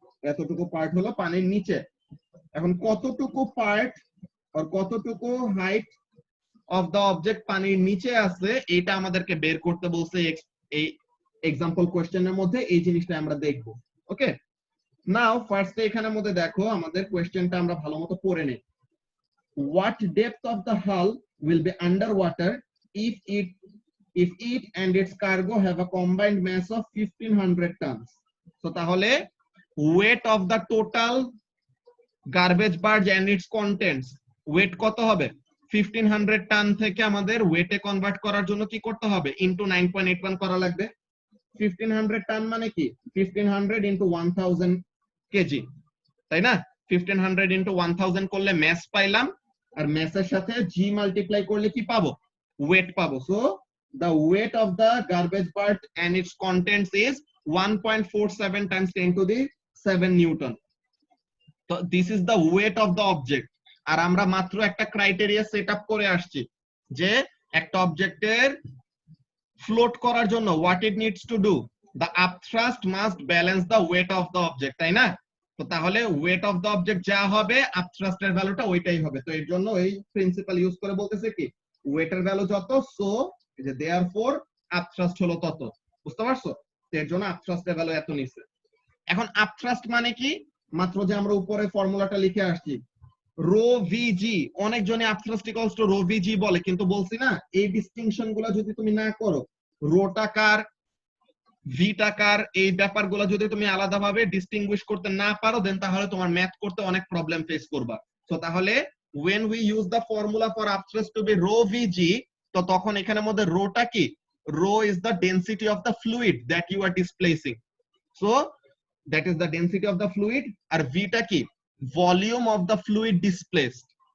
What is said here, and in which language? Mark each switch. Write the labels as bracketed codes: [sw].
[bn] এতটুকু পার্ট হলো পানির নিচে। এখন কতটুকু পার্ট আর কতটুকু হাইট অফ দা অবজেক্ট পানির নিচে আছে, এটা আমাদেরকে বের করতে বলছে এই এক্সাম্পল কোশ্চেনের মধ্যে, এই জিনিসটা আমরা দেখব। ওকে, নাও ফার্স্টে এখানের মধ্যে দেখো আমাদের কোশ্চেনটা আমরা ভালোমতো পড়ে নেই। [en] What depth of the hull will be under water if it and its cargo have a combined mass of 1500 tons? [bn] So তাহলে [en] weight of the total garbage barge and its contents, [bn] weight কত হবে, 1500 টন থেকে আমাদের ওয়েটে convert করার জন্য কি করতে হবে, ইনটু 9.81 করা লাগবে। 1500 টন মানে কি, 1500 ইনটু 1000 কেজি, তাই না? 1500 ইনটু 1000 করলে ম্যাস পাইলাম, আর ম্যাসের সাথে জি মাল্টিপ্লাই করলে কি পাবো, ওয়েট পাবো। [en] So the weight of the garbage barge and its contents is 1.47 times 10 to the 7 Newton. So this is the weight of the object. [bn] আর আমরা মাত্র একটা ক্রাইটেরিয়া সেট আপ করে আসছি যে একটা অবজেক্টের ফ্লোট করার জন্য [en] what it needs to do, the upthrust must balance the weight of the object, [bn] তাই না? তো তাহলে weight of the object যা হবে upthrust এর ভ্যালুটা ওইটাই হবে। তো এর জন্য এই প্রিন্সিপাল ইউজ করে বলতেছে কি, weight এর ভ্যালু যত, সো যে therefore upthrust হলো তত। বুঝতে পারছো? এর জন্য upthrust এর ভ্যালু এত নিছে। এখন upthrust মানে কি, মাত্র যে আমরা উপরে ফর্মুলাটা লিখে আসছি রো ভিজি, অনেকজনে upthrust equals to রো ভিজি বলে, কিন্তু বলছি না এই ডিস্টিংশন গুলা যদি তুমি না করো, রো টাকার ভি টাকার এই ব্যাপারগুলো যদি তুমি আলাদাভাবে ডিস্টিংগুইশ করতে না পারো, দেন তাহলে তোমার ম্যাথ করতে অনেক প্রবলেম ফেস করবা। [en] তো তাহলে when we use the formula for upthrust to be rho vg, [bn] তো তখন এখানের মধ্যে রোটা কি, [en] rho is the density of the fluid that you are displacing, so that is the density of the fluid, [bn] আর ভিটা কি, [en] Volume of the fluid displaced.